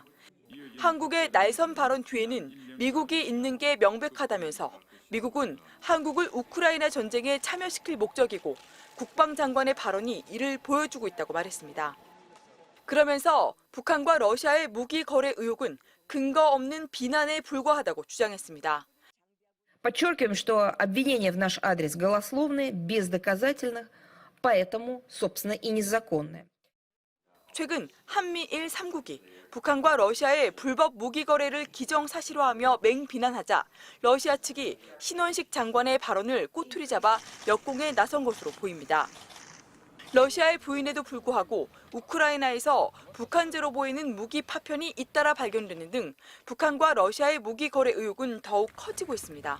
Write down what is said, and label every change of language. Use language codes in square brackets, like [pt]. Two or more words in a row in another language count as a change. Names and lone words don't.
[ko] 한국의 날선 발언 뒤에는 미국이 있는 게 명백하다면서 미국은 한국을 우크라이나 전쟁에 참여시킬 목적이고 국방장관의 발언이 이를 보여주고 있다고 말했습니다. 그러면서 북한과 러시아의 무기 거래 의혹은 근거 없는 비난에 불과하다고 주장했습니다. [ru] Подчеркиваем, что обвинения в наш адрес голословные, бездоказательных, поэтому, собственно, и незаконные. [ko] 최근 한미일 3국이 북한과 러시아의 불법 무기 거래를 기정사실화하며 맹비난하자 러시아 측이 신원식 장관의 발언을 꼬투리 잡아 역공에 나선 것으로 보입니다. 러시아의 부인에도 불구하고 우크라이나에서 북한제로 보이는 무기 파편이 잇따라 발견되는 등 북한과 러시아의 무기 거래 의혹은 더욱 커지고 있습니다.